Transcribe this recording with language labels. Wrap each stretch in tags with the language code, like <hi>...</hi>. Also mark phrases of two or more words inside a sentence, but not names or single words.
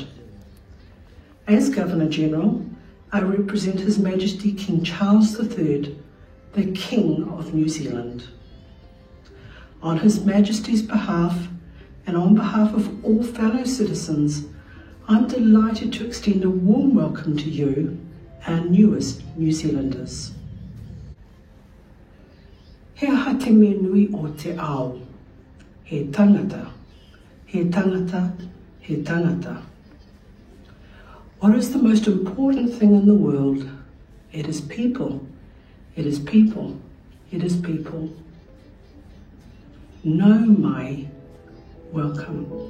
<en>As Governor General, I represent His Majesty King Charles III, the King of New Zealand. On His Majesty's behalf, and on behalf of all fellow citizens, I'm delighted to extend a warm welcome to you, our newest New Zealanders.</en> <mi>He aha te me nui o te ao. He tangata, he tangata, he tangata.</mi> <en>What is the most important thing in the world? It is people, it is people, it is people.</en> <mi>No mai, welcome.</mi>